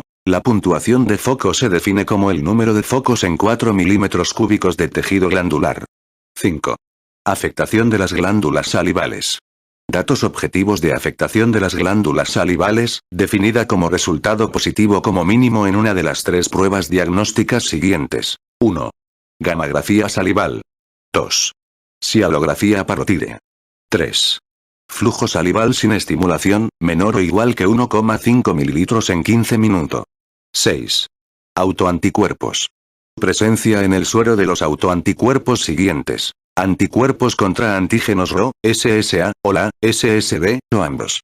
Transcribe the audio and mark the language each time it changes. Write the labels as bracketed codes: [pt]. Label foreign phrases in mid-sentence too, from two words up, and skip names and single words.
[es] La puntuación de foco se define como el número de focos en 4 milímetros cúbicos de tejido glandular. 5. Afectación de las glándulas salivales. Datos objetivos de afectación de las glándulas salivales, definida como resultado positivo como mínimo en una de las tres pruebas diagnósticas siguientes. 1. Gamografía salival. 2. Cialografía parótide. 3. Flujo salival sin estimulación, menor o igual que 1,5 mililitros en 15 minutos. 6. Autoanticuerpos. Presencia en el suero de los autoanticuerpos siguientes. Anticuerpos contra antígenos Rho, SSA, o la, SSB, o ambos.